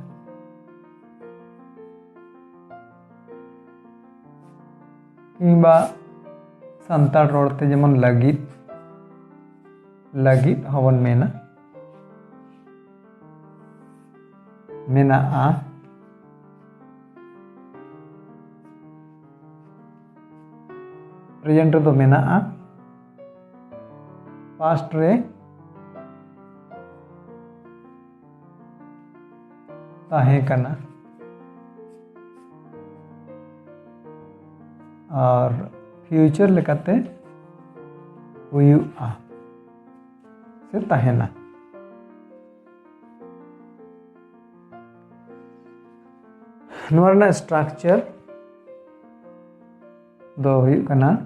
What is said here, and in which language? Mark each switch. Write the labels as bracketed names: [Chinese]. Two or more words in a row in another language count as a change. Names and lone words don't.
[Santali] किंबा संताल रोड़ते जेमन लगित हवन मेना आ प्रेजेंट रे मेना आ पास्ट रे ताहे कना और फ्यूचर लेकाते हुआ से ताहेना नोरना स्ट्रक्चर दो हुई कना